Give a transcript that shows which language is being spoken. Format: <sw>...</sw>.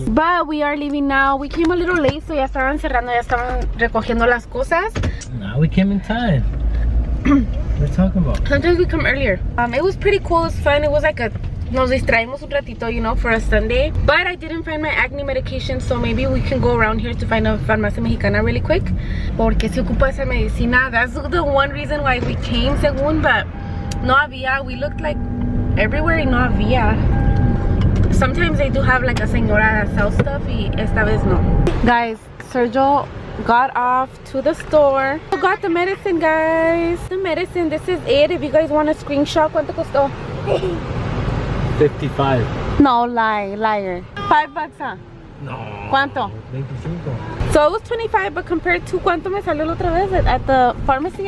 <en>But we are leaving now. We came a little late, so</en> <es>ya estaban cerrando, ya estaban recogiendo las cosas.</es> <en>No, we came in time. What are you talking about? Sometimes we come earlier. It was pretty cool. It was fun. It was like a,</en> <es>nos distraímos un ratito,</es> <en>you know, for a Sunday. But I didn't find my acne medication, so maybe we can go around here to find a</en> <es>farmacia mexicana</es> <en>really quick.</en> <es>Porque se ocupa esa medicina.</es> <en>That's the one reason why we came, según, but</en> <es>no había.</es> <en>We looked like everywhere</en> <es>y no había.</es> <en>Sometimes they do have like a señora that sells stuff</en> <es>y esta vez no.</es> <en>Guys, Sergio got off to the store. Got the medicine, guys. The medicine, this is it. If you guys want a screenshot,</en> <es>¿cuánto costó?</es> <en>55. No, liar. $5, huh? No.</en> <es>¿Cuánto?</es> <en>25. So it was 25, but compared to</en> <es>¿cuánto me salió la otra vez</es> <en>at the pharmacy?</en>